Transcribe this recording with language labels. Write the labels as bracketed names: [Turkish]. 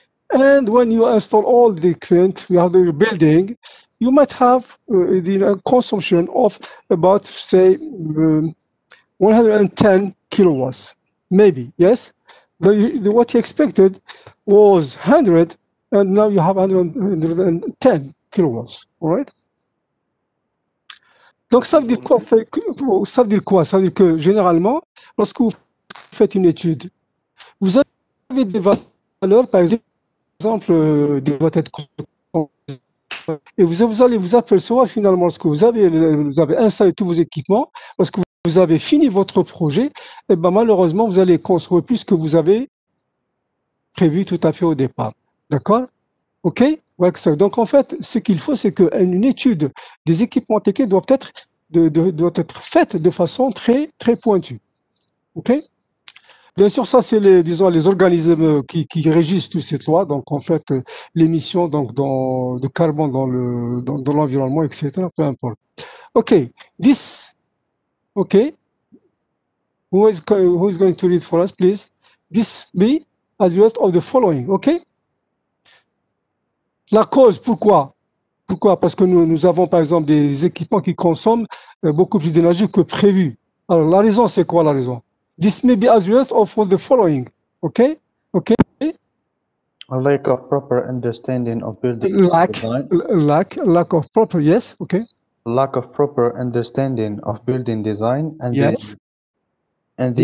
[English] And when you install all the equipment, you have the building, you might have the consumption of about, say, 110 kilowatts, maybe, yes? What you expected was 100, and now you have 110 kilowatts, all right? [French] Donc, ça veut dire quoi? Ça veut dire quoi? Ça veut dire que, généralement, lorsque vous faites une étude, vous avez des valeurs, par exemple, doit être et vous allez vous apercevoir finalement lorsque vous avez installé tous vos équipements, lorsque vous avez fini votre projet, et ben malheureusement vous allez construire plus que vous avez prévu tout à fait au départ. D'accord? Ok? Donc en fait, ce qu'il faut, c'est qu'une étude des équipements techniques doit être faite de façon très très pointue. Ok? Bien sûr, ça, c'est les organismes qui régissent toutes ces lois. Donc, en fait, l'émission de carbone dans l'environnement, etc., peu importe. OK. OK. [English] Who is going to read for us, please? This be as a result of the following. OK? [French] La cause, pourquoi? Pourquoi? Parce que nous avons, par exemple, des équipements qui consomment beaucoup plus d'énergie que prévu. Alors, la raison, c'est quoi la raison? [English] This may be as a result of the following, okay? A lack of proper understanding of building lack of proper, yes, okay. lack of proper understanding of building design and Yes. the